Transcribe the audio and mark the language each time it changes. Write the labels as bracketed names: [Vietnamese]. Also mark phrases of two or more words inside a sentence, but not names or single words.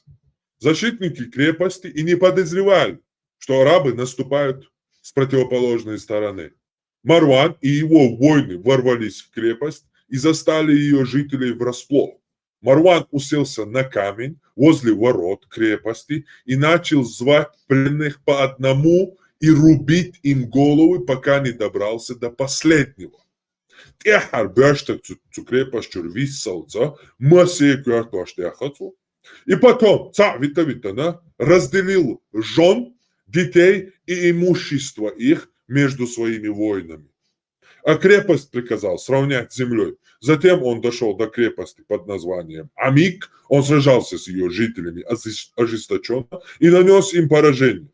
[Russian] Защитники крепости и не подозревали, что арабы наступают с противоположной стороны. Марван и его воины ворвались в крепость и застали ее жителей врасплох. Марван уселся на камень возле ворот крепости и начал звать пленных по одному и рубить им головы, пока не добрался до последнего. [Chechen] Техар бёштек цу крепость чурвиссалца, масе кёртоштехацу. [Russian] И потом Витавитана разделил жен, детей и имущество их между своими воинами. А крепость приказал сравнять с землей. Затем он дошел до крепости под названием Амик. Он сражался с ее жителями ожесточенно и нанес им поражение.